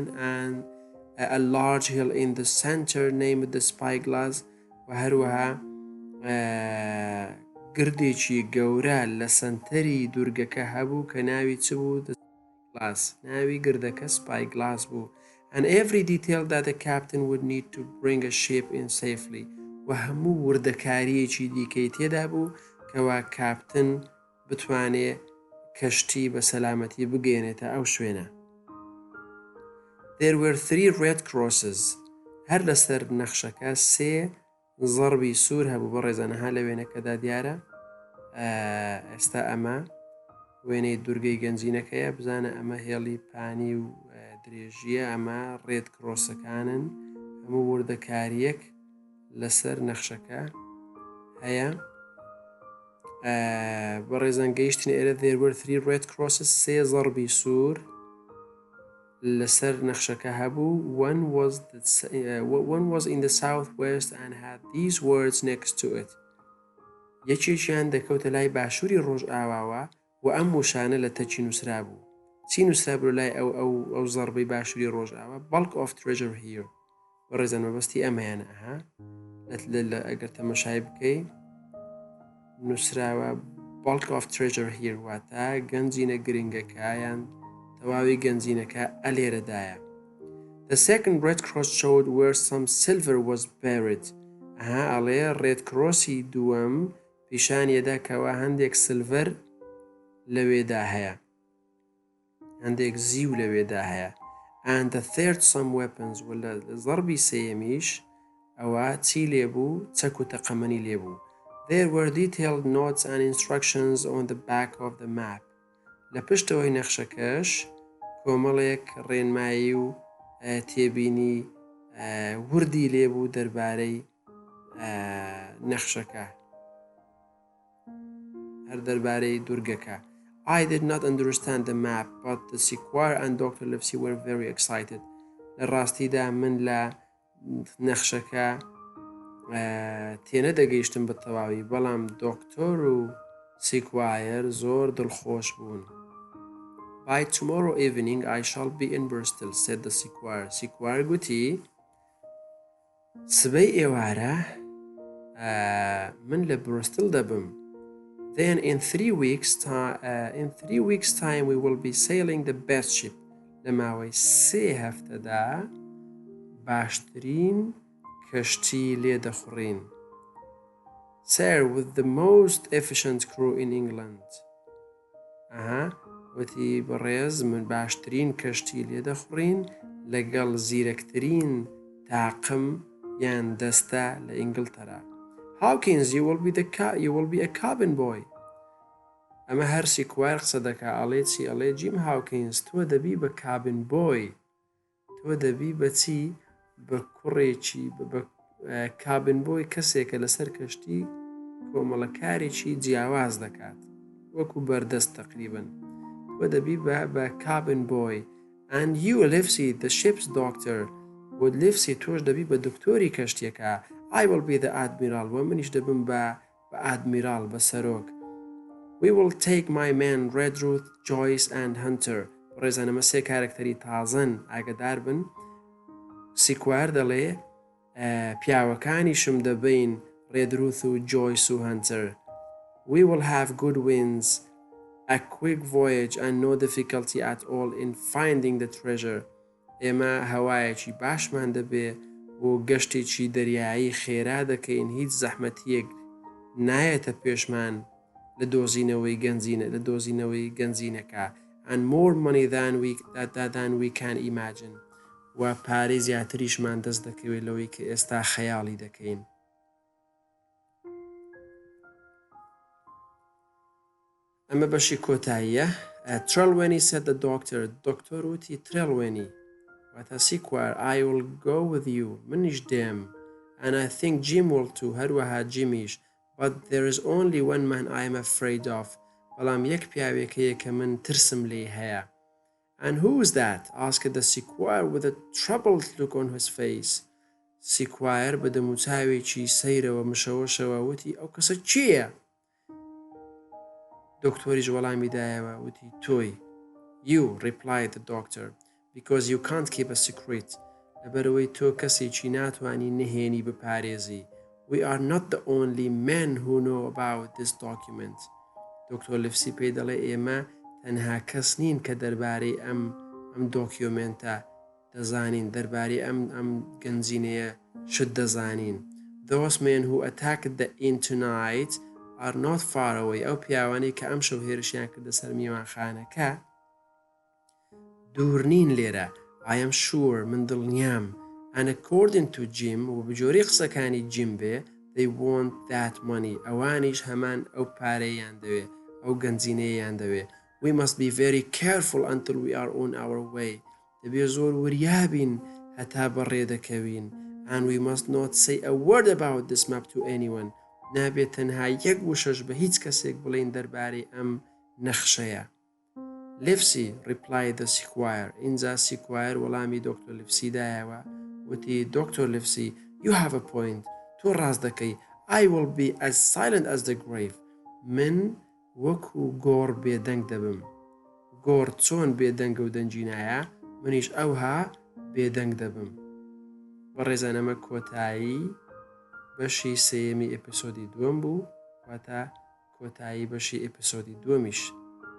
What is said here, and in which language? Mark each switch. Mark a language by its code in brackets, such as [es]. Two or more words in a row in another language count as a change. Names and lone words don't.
[en] And a large hill in the center named the Spyglass [ckb] و هەروەها گردێکی گەورە لە سەنتەری دورگەکە هەبوو کە ناوی چ بوو؟ ناوی گردەکە Spyglass بوو. [en] And every detail that the captain would need to bring a ship in safely [ckb] و هەموو وردەکاریەکی دیکەی تێدا بوو کەوا کاپتن بتوانێ کەشتی بە سەلامەتی بگەێنێتە ئەو شوێنە. [en] There were 3 red crosses. [ckb] هەر لەسەر نەخشەکە 3 زەڕبی سوور هەبوو. بەڕێزانەها لە وێنەکەدا دیارە. ئێستا ئەمە وێنەی دورگەی گەنجینەکەیە. بزانە ئەمە هێڵی پانی و درێژیە. ئەمە ڕێد کرۆسەکانن. هەموو وردەکاریەک لەسەر نەخشەکە هەیە. بەڕێزان گەیشتن ئێرە. [en] There were 3 red crosses. [ckb] 3 زەڕبی سوور لەسەر نەخشەکە هەبوو. [en] One was in the southwest and had these words next to it. [ckb] یەکێکیان دەکەوتە لای باشووری ڕۆژئاواوە و ئەم وشانە لە تەچی نووسرا بوو. چی نووسرا بوو لای ئەو زەڕبەی باشووری ڕۆژئاوا؟ [en] Bulk of treasure here. [ckb] بەڕێزان مەبەستی ئەمەیانە. ئەگەر تەمەشای بکەی نووسراوە [en] Bulk of treasure here [ckb] واتە گەنجینە گرنگەکەیان تەواوی گەنجینەکە ئەلێرەدایە. [en] The second red cross showed where some silver was buried. [ckb] ئەڵێ ڕێد کرۆسی دووەم پیشانیەدا کەوا هەندێک سلڤەر لەوێدا هەیە، هەندێک زیو لەوێدا هەیە. [en] And the third some weapons. [ckb] و لە زەڕبی سێیەمیش ئەوە چی لێبوو؟ چەک و تەقەمەنی لێبوو. [en] There were detailed notes and instructions on the back of the map. [ckb] لە پشتەوەی نەخشەکەش کۆمەڵێک ڕێنمایی و تێبینی وردی لێبوو دەربارەی نەخشەکە، هەر دەربارەی دورگەکە. [en] I did not understand the map, but the squire and Dr. Livesey were very excited. [ckb] لە ڕاستیدا من لە نەخشەکە تێنە دەگەیشتم بە تەواوی، بەڵام دۆکتۆر و سیکوایر زۆر دڵخۆش بوون. [en] By tomorrow evening I shall be in Bristol, said the squire. [ckb] سیکوایر گوتی سبەی ئێوارە من لە بروستل دەبم. [en] Then in 3 weeks time we will be sailing the best ship. [ckb] لە ماوەی 3 هەفتەدا باشترین کەشتی لێ دەخوڕین. [en] Sir, with the most efficient crew in England. [ckb] وتی بەڕێز من باشترین کەشتی لێ دەخوڕین لەگەڵ زیرەکترین تاقم یان دەستە لە ئینگلتەرا. [en] Hawkins, you will be a cabin boy. [ckb] ئەمە هەر سیکوایر قسە دەکا. ئەڵێ چی؟ ئەڵێ جیم هاوکینز تۆ دەبی بە [en] cabin boy. [ckb] تۆ دەبی بە چی؟ بە کوڕێکی [en] cabin boy [ckb] کەسێکە لەسەر کەشتی کۆمەڵەکارێکی جیاواز دەکات وەکو بەردەست تقریبن وە دەبی بە [en] cabin boy and you Livesey the ship's doctor [ckb] بۆ Livesey تۆش دەبی بە دکتۆری کەشتیەکە [en] I will be the admiral [ckb] وە منیش دەبم بە ئادمیرال بە سەرۆک [en] We will take my men Redruth, Joyce and [ckb] Hunter ڕێزانەمە سێ کارکتەری تازەن ئاگدار بن سیکوار دەڵێ پیاوەکانیشم دەبین ڕێدروث و جۆیس و هەنتەر [en] We will have good winds a quick voyage and no difficulty at all in finding the treasure [ckb] ئێمە هەوایەکی باشمان دەبێ بۆ گەشتێکی دەریایی خێرا دەکەین هیچ زەحمەتیەک نایەتە پێشمان لە دۆزینەوەی گەنجینەکە [en] and more money than we can imagine [ckb] و پارەی زیاتریشمان دەست دەکەوێت لەوەی کە ئێستا خەیاڵی دەکەین ئەمە بەشی کۆتاییە [en] Trelawney said the doctor [ckb] دکتۆر وتی Trelawney واتە سیکوار [en] I will go with you [ckb] منیش دێم [en] and I think Jim will too [ckb] هەروەها جیمیش [en] but there is only one man I am afraid of [ckb] بەڵام یەک پیاوێکەیە کە من ترسم لێ هەیە [en] And who is that? asked the Squire with a troubled look on his face. [ckb] Squire بە دەموچاوێکی سەیرەوە مشەوەشەوە وتی ئەو کەسە چییە؟ دکتۆریش وەڵامی دایەوە وتی تۆی. [en] You, replied the doctor, because you can't keep a secret. [ckb] لەبەرەوەی تۆ کەسێکی ناتوانی نهێنی بپارێزی. [en] We are not the only men who know about this document. [ckb] دکتۆر لیفسی پێی دەڵێ ئێمە تەنها کەس نین کە دەربارەی ئەم دۆکیۆمنتە دەزانین دەربارەی ئەم گەنجینەیە شت دەزانین [en] Those men who attacked the inn tonight are not far away [ckb] ئەو پیاوانەی کە ئەم شەو هێرشیان کردە سەر میوانخانەکە دوور نین لێرە [en] I am sure [ckb] من دڵنیام [en] and according to Jim [ckb] و بجۆری قسەکانی Jim بێ [en] they want that money [ckb] ئەوانیش هەمان ئەو پارەیان دەوێ ئەو گەنجینەیەیان دەوێ [en] We must be very careful until we are on our way. [ckb] دەبێ زۆر وریابین هەتا بەڕێ دەکەوین. [en] And we must not say a word about this map to anyone. [ckb] نابێت تەنها یەک وشەش بە هیچ کەسێک بڵێن دەربارەی ئەم نەخشەیە. [en] Livesey, replied the Squire. [ckb] اینجا Squire وەڵامی دکتۆر Livesey دایەوە. وتی دکتۆر [en] Livesey, you have a point. [ckb] تۆ ڕاست دەکەی. [en] I will be as silent as the grave. [ckb] من وەکو گۆڕ بێدەنگ دەبم گۆڕ چۆن بێدەنگە و دەنجینایە منیش ئەوها بێدەنگ دەبم بەڕێزانەمە کۆتایی بەشی سێیەمی ئیپسۆدی دووەم بوو واتە کۆتایی بەشی ئیپسۆدی دووەمیش